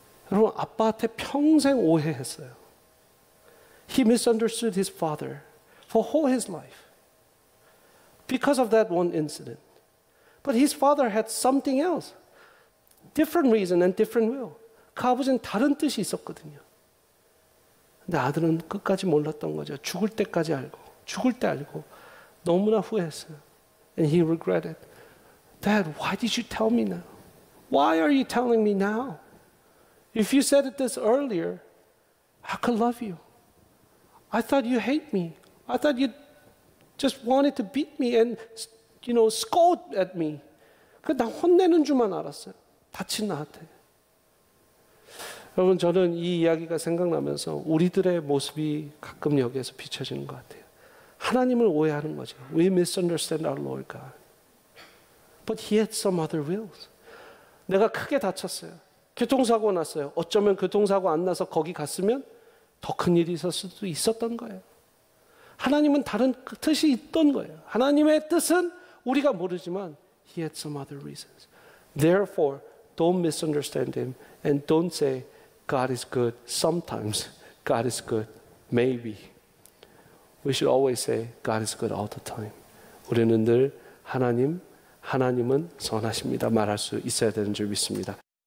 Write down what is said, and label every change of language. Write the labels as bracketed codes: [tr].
[ko] 여러분, 아빠한테 평생 오해했어요. [en] He misunderstood his father for all his life because of that one incident. But his father had something else. Different reason and different will. [ko] 그 아버지는 다른 뜻이 있었거든요. 근데 아들은 끝까지 몰랐던 거죠. 죽을 때까지 알고, 죽을 때 알고 너무나 후회했어요. [en] And he regretted. Dad, why did you tell me now? Why are you telling me now? If you said it this earlier, I could love you. I thought you hate me. I thought you just wanted to beat me and, scold at me. [ko] 나 혼내는 줄만 알았어요. 다친 나한테. 여러분, 저는 이 이야기가 생각나면서 우리들의 모습이 가끔 여기에서 비춰지는 것 같아요. 하나님을 오해하는 거죠. [en] We misunderstand our Lord God. But he had some other wills. [ko] 내가 크게 다쳤어요. 교통사고 났어요. 어쩌면 교통사고 안 나서 거기 갔으면 더 큰 일이 있었을 수도 있었던 거예요. 하나님은 다른 뜻이 있던 거예요. 하나님의 뜻은 우리가 모르지만 [en] he had some other reasons. Therefore, don't misunderstand him and don't say God is good sometimes. God is good maybe. We should always say God is good all the time. [ko] 우리는 늘 하나님은 선하십니다 말할 수 있어야 되는 줄 믿습니다.